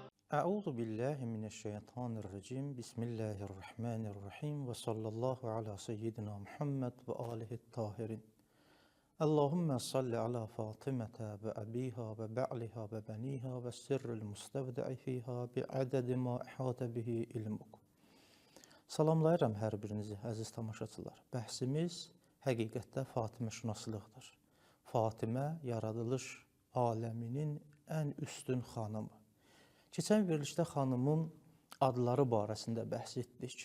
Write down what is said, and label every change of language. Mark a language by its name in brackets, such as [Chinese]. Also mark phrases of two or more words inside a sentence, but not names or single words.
[Arabic] أعوذ بالله من الشيطان الرجيم بسم الله الرحمن الرحيم وصلى الله على سيدنا محمد وآله الطاهرين. اللهم صل على فاطمة وأبيها وبعلها وبنيها والسر المستودع فيها بعدد ما أحاط به علمك. [Azerbaijani] Salamlayıram hər birinizi, əziz tamaşaçılar. Bəhsimiz həqiqətdə Fatimə şünaslıqdır. Fatimə yaradılış aləminin ən üstün xanımı. Keçən verilişdə xanımın adları barəsində bəhs etdik.